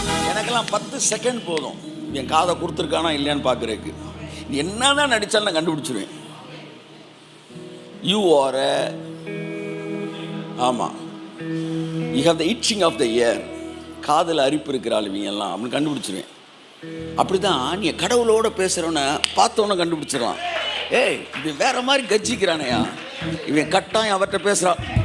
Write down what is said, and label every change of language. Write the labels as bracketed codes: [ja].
[ta] எனக்கெல்லாம் 10 செகண்ட் போதும் என் காதை கொடுத்துருக்கானா இல்லையான்னு பார்க்குறதுக்கு. என்னதான் நடித்தாலும் நான் கண்டுபிடிச்சிருவேன். [en] You are a you have the itching of the ear. [ta] காதில் அரிப்பு இருக்கிற ஆளுவீங்க எல்லாம் அப்படின்னு கண்டுபிடிச்சிருவேன். அப்படி தான் நீ கடவுளோட பேசுகிறவனை பார்த்தவொன்னே கண்டுபிடிச்சிடலாம். ஏய், இது வேற மாதிரி கஜிக்கிறானையா, இவன் கட்டாயம் அவர்கிட்ட பேசுகிறான்.